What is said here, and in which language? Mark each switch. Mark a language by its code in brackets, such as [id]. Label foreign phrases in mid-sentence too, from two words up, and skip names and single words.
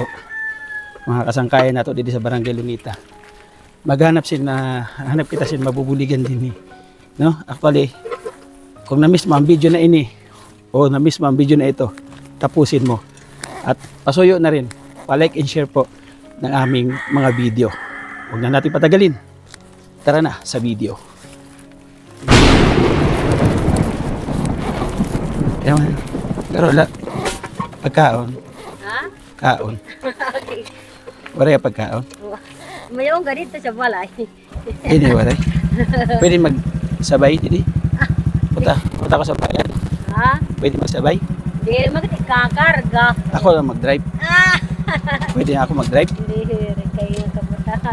[war] Mga kasangkayan nato dito sa barangay Luneta. Maghanap sila, hanap kita sila mabubuligan din no? [tl] Actually, kung na-miss mo ang video na ini, o na-miss mo ang video na ito, tapusin mo. At pasuyo na rin, pa- [en] like and share [tl] po ng aming mga video. Huwag na natin patagalin. Tara na sa video. Ayan, Karola. [war] Pagkaon. Ha? Kaon. Waray pagkaon. [tl] Mayroong ganito sa balay. Hindi, waray. Pwede magsabay, hindi? Punta ko sa bayan. Ha? Pwede magsabay? Hindi, magkakarga. Ako lang mag-drive. Pwede ako mag-drive? Hindi, kayo kapunta.